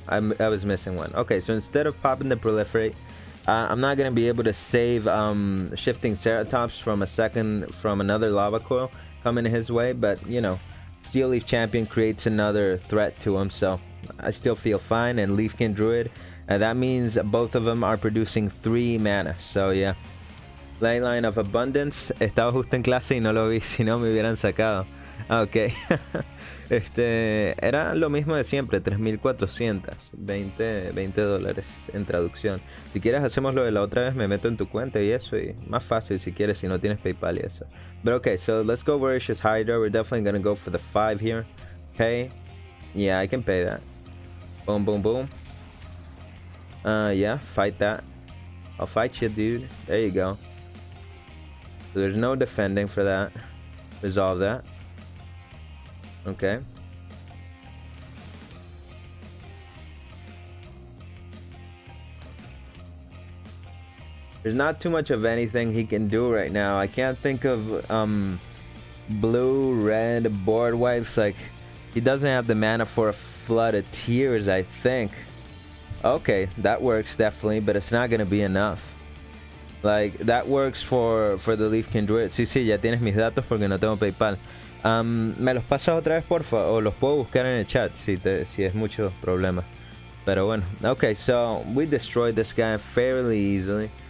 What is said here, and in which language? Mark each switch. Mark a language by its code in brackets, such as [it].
[en] I was missing one. Okay, so instead of popping the Proliferate, I'm not gonna be able to save Shifting Ceratops from another lava coil coming his way, but you know, Steel Leaf Champion creates another threat to him, so I still feel fine. And Leafkin Druid, that means both of them are producing 3 mana, so yeah. [es] Leyline of Abundance, estaba justo en clase y no lo vi, si no me hubieran sacado. Ok. Era lo mismo de siempre, 3.400, 20 dólares en traducción. Si quieres hacemos lo de la otra vez, me meto en tu cuenta y eso, y más fácil si quieres, si no tienes PayPal y eso. [en] But okay, so let's go Voracious Hydra. We're definitely gonna go for the 5 here. Okay, yeah, I can pay that. Boom, boom, boom. Yeah, fight that. I'll fight you, dude. There you go. So there's no defending for that. Resolve that. Okay. There's not too much of anything he can do right now. I can't think of blue, red board wipes. Like, he doesn't have the mana for a Flood of Tears, I think. Okay, that works definitely, but it's not gonna be enough. Like, that works for the Leafkin Druid. [es] Sí, ya tienes mis datos porque no tengo PayPal. ¿Me los pasas otra vez, porfa? O los puedo buscar en el chat si es mucho problema. Pero bueno. [en] Okay, so we destroyed this guy fairly easily.